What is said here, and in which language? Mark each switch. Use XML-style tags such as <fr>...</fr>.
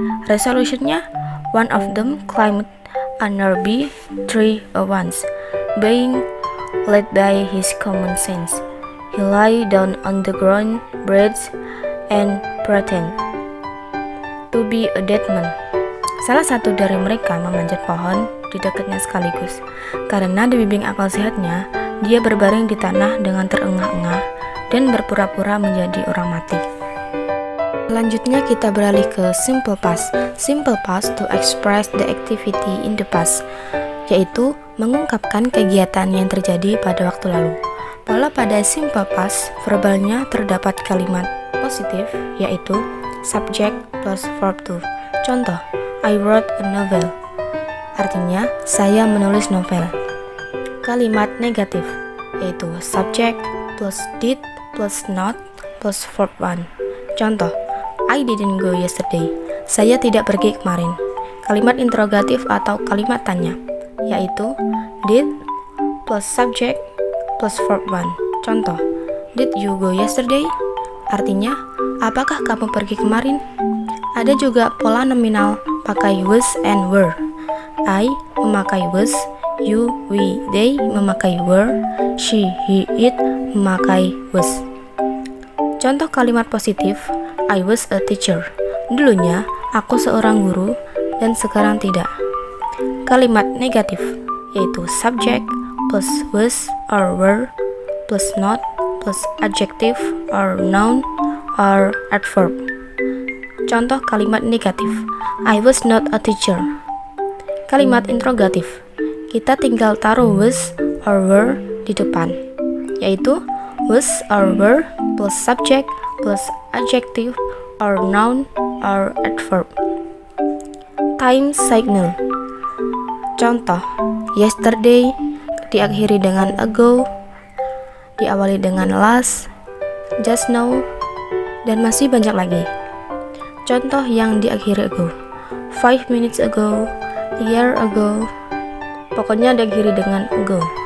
<en>Resolutionnya, one of them climbed a nearby tree at once. Being led by his common sense, he lay down on the ground, breathed, and pretended to be a dead man.</en> <id>Salah satu dari mereka memanjat pohon di dekatnya sekaligus. Karena dibimbing akal sehatnya, dia berbaring di tanah dengan terengah-engah dan berpura-pura menjadi orang mati. Selanjutnya kita beralih ke simple past.</id> <en>Simple past to express the activity in the past,</en> <id>yaitu mengungkapkan kegiatan yang terjadi pada waktu lalu. Pola pada simple past, verbalnya terdapat kalimat positif, yaitu subject plus verb to. Contoh,</id> <en>I wrote a novel.</en> <id>Artinya, saya menulis novel. Kalimat negatif, yaitu subject plus did plus not plus verb 1. Contoh,</id> <en>I didn't go yesterday.</en> <id>Saya tidak pergi kemarin. Kalimat interrogatif atau kalimat tanya, yaitu did plus subject plus verb 1.</id> <en>Contoh, did you go yesterday?</en> <id>Artinya, apakah kamu pergi kemarin? Ada juga pola nominal pakai was and were. I memakai was, you, we, they memakai were, she, he, it memakai was. Contoh kalimat positif,</id> <en>I was a teacher.</en> <id>Dulunya, aku seorang guru dan sekarang tidak. Kalimat negatif, yaitu subject plus was or were plus not plus adjective or noun or adverb. Contoh kalimat negatif,</id> <en>I was not a teacher.</en> <id>Kalimat interrogatif, kita tinggal taruh was or were di depan, yaitu was or were plus subject plus adjective or noun or adverb.</id> <en>Time signal.</en> <id>Contoh, yesterday diakhiri dengan ago, diawali dengan last, just now, dan masih banyak lagi. Contoh yang diakhiri ago,</id> <en>5 minutes ago, a year ago,</en> <id>pokoknya diakhiri dengan ago.</id>